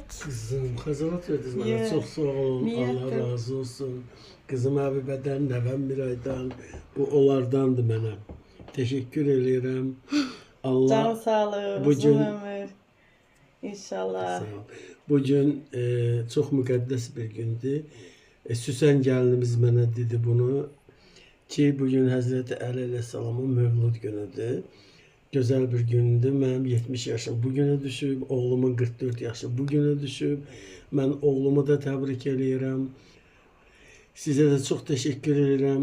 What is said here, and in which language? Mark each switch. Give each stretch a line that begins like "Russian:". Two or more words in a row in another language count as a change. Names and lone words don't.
Turkish: Kızım, hazamat verdiniz bana. Çok sağ olun. Allah razı olsun.
Azerbaijani: Kızım Habibeden, nəvəm Miraydan, bu onlardandır mənə.
Turkish: Teşekkür ederim. Allah Can sağlığı, bu uzun gün- ömür. İnşallah. sağ ol. Bugün çok müqəddəs bir gündür.
Azerbaijani: Süsən gəlinimiz mənə dedi bunu ki, bugün Həzrəti Əli əleyhissalamın mövlud günüdür. Gözəl bir gündür. Mənim 70 yaşım bu günə düşüb, oğlumun 44 yaşı bu günə düşüb. Mən oğlumu da təbrik edirəm. Sizə də çox təşəkkür edirəm.